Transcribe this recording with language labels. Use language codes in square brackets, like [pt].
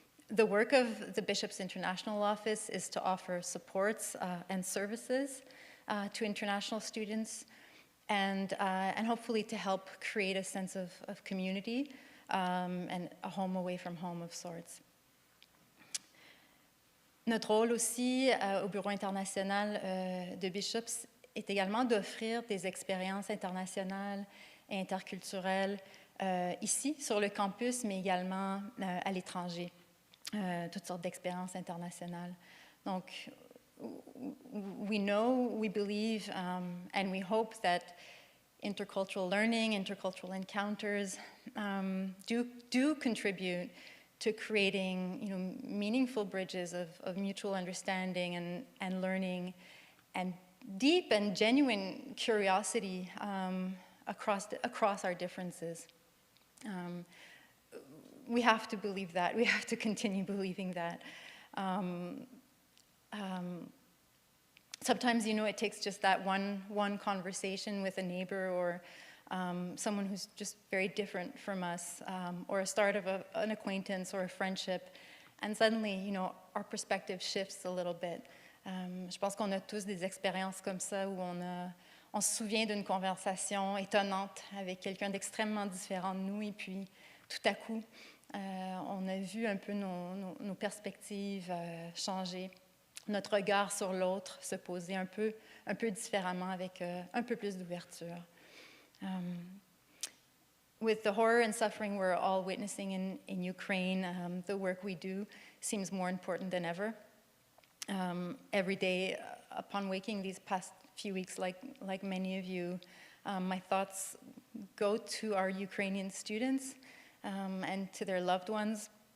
[en] The work of the Bishop's International Office is to offer supports and services to international students, and hopefully to help create a sense of community and a home away from home of sorts. [fr] Notre rôle aussi au Bureau international de Bishops est également d'offrir des expériences internationales et interculturelles ici sur le campus, mais également à l'étranger. Toutes sortes d'expériences internationales. [en] Donc, we believe, and we hope that intercultural learning, intercultural encounters do contribute to creating, meaningful bridges of mutual understanding and learning, and deep and genuine curiosity across our differences. We have to believe that. We have to continue believing that. Sometimes, it takes just that one conversation with a neighbor or someone who's just very different from us, or a start of an acquaintance or a friendship, and suddenly, our perspective shifts a little bit. [fr] Je pense qu'on a tous des expériences comme ça où on se souvient d'une conversation étonnante avec quelqu'un d'extrêmement différent de nous, et puis tout à coup, on a vu un peu nos perspectives changer, notre regard sur l'autre se poser un peu différemment avec un peu plus d'ouverture. [en] With the horror and suffering we're all witnessing in Ukraine, the work we do seems more important than ever. Every day, upon waking these past few weeks, like many of you, my thoughts go to our Ukrainian students and to their loved ones.